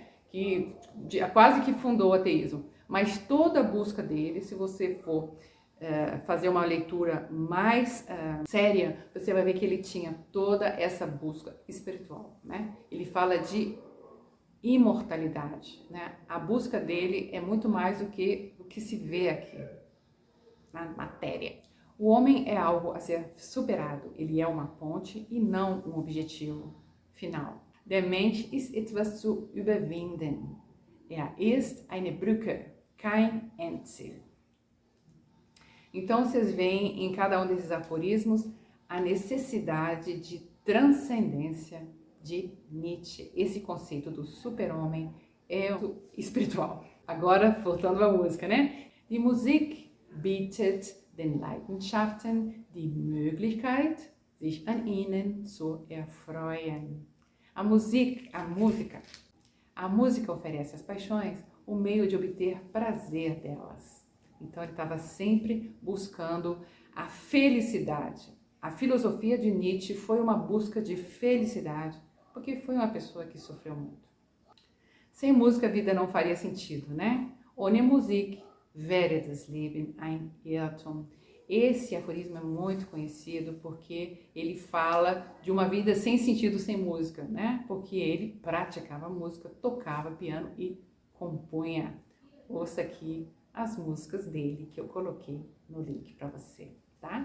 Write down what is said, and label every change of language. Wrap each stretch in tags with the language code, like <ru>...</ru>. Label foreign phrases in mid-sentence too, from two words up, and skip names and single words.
<pt>Que quase que fundou o ateísmo. Mas toda a busca dele, se você for fazer uma leitura mais séria, você vai ver que ele tinha toda essa busca espiritual, né? Ele fala de imortalidade, né? A busca dele é muito mais do que o que se vê aqui na matéria. O homem é algo a ser superado, ele é uma ponte e não um objetivo final.</pt> <de>Der Mensch ist etwas zu überwinden. Er ist eine Brücke, kein Endziel.</de> <pt>Então vocês veem em cada um desses aforismos a necessidade de transcendência de Nietzsche. Esse conceito do super-homem é espiritual. Agora, voltando à música, né?</pt> <de>Die Musik bietet den Leidenschaften die Möglichkeit, sich an ihnen zu erfreuen.</de> <pt>A música oferece às paixões o meio de obter prazer delas. Então ele estava sempre buscando a felicidade. A filosofia de Nietzsche foi uma busca de felicidade, porque foi uma pessoa que sofreu muito. Sem música a vida não faria sentido, né?</pt> <de>Ohne Musik wäre das Leben ein Irrtum.</de> <pt>Esse aforismo é muito conhecido porque ele fala de uma vida sem sentido sem música, né? Porque ele praticava música, tocava piano e compunha. Ouça aqui as músicas dele que eu coloquei no link para você, tá?</pt>